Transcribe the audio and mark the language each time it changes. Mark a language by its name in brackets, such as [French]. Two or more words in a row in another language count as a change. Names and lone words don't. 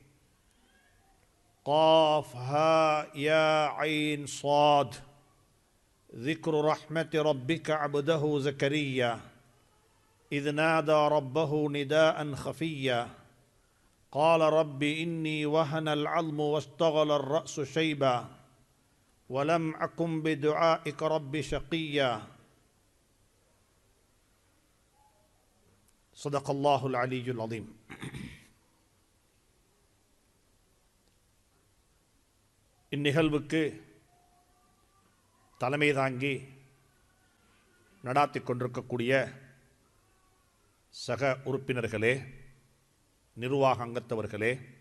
[Arabic] قاف ها يا عين صاد ذكر رحمة ربك عبده زكريا إذ نادى ربه نداء خفيا قال رب إني وهن العظم واستغل الرأس شيبا ولم أكن بدعائك رب شقيا صدق الله العلي العظيم. [Tamil] இந்நிகழ்வுக்கு தலைமை தாங்கி நடாத்தி கொண்டிருக்கக்கூடிய சக உறுப்பினர்களே, நிர்வாக அங்கத்தவர்களே,